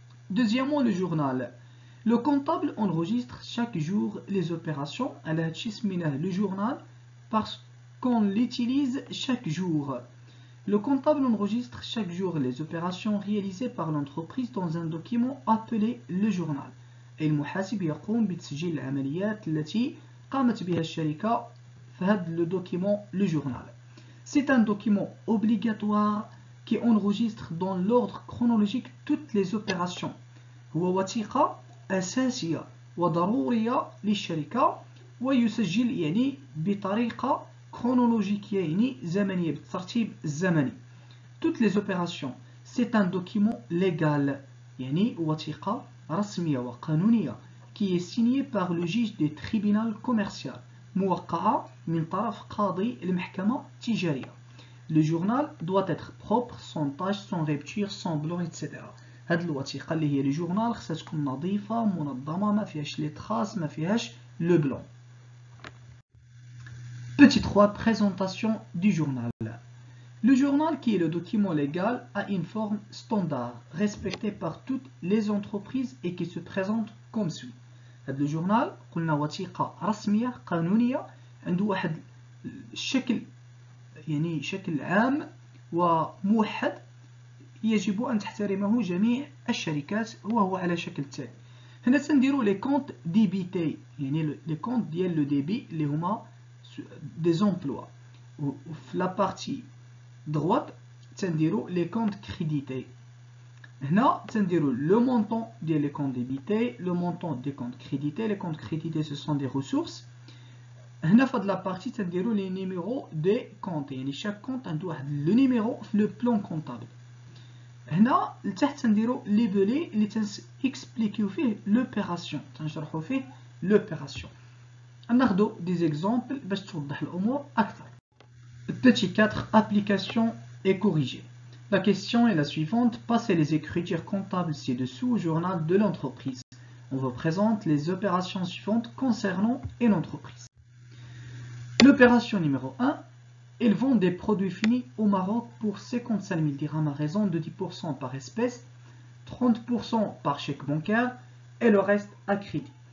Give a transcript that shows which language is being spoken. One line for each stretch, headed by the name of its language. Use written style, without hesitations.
French: Deuxièmement, le journal. Le comptable enregistre chaque jour les opérations.
Arabic: على هادشي سميناه
French: le journal parce qu'on l'utilise chaque jour. Le comptable enregistre chaque jour les opérations réalisées par l'entreprise dans un document appelé le journal.
Arabic: Et المحاسب يقوم بتسجيل العمليات التي قامت بها الشركة في هذا
French: le document le journal. C'est un document obligatoire qui enregistre dans l'ordre chronologique toutes les opérations.
Arabic: هو وثيقة أساسية وضرورية للشركة ويسجل يعني بطريقة chronologique يعني زمنية بالترتيب الزمني.
French: Toutes les opérations, c'est un document légal
Arabic: يعني وثيقة رسمية وقانونية
French: qui est signé par le juge des tribunaux commerciaux
Arabic: موقعة من طرف قاضي المحكمة التجارية.
French: Le journal doit être propre, sans tache, sans rupture, sans blanc, etc.
Arabic: هاد الوثيقة اللي هي الجورنال خصها تكون نظيفة منظمة ما فيهاش لي تراس ما فيهاش لو بلون.
French: Petit 3, présentation du journal. Le journal, qui est le document légal, a une forme standard, respectée par toutes les entreprises et qui se présente comme suit.
Arabic: Le journal, قلنا وثيقة رسمية قانونية عنده واحد الشكل يعني شكل عام وموحد يجب أن تحترمه جميع الشركات وهو على شكل تالي. هنا تنديروا لي كونت ديبيتي يعني لي كونت ديال لو ديبي اللي هما des emplois.
French: في la partie droite تنديروا les comptes crédités.
Arabic: هنا تنديروا
French: le montant des comptes débités, le montant des comptes crédités. Les comptes crédités ce sont des ressources.
Arabic: هنا في هاد
French: la partie تنديروا les numéros des comptes. يعني chaque compte
Arabic: عنده واحد
French: le numéro في le plan comptable.
Arabic: هنا لتحت تنديروا
French: les belets
Arabic: اللي تنكسبليكيو فيه l'opération. تنشرحوا فيه l'opération. ناخذوا
French: des exemples
Arabic: باش توضح الامور اكثر.
French: Petit 4, application et corriger. La question est la suivante. Passez les écritures comptables ci-dessous au journal de l'entreprise. On vous présente les opérations suivantes concernant une entreprise. L'opération numéro 1. Ils vendent des produits finis au Maroc pour 55 000 dirhams à raison de 10% par espèce, 30% par chèque bancaire et le reste à crédit.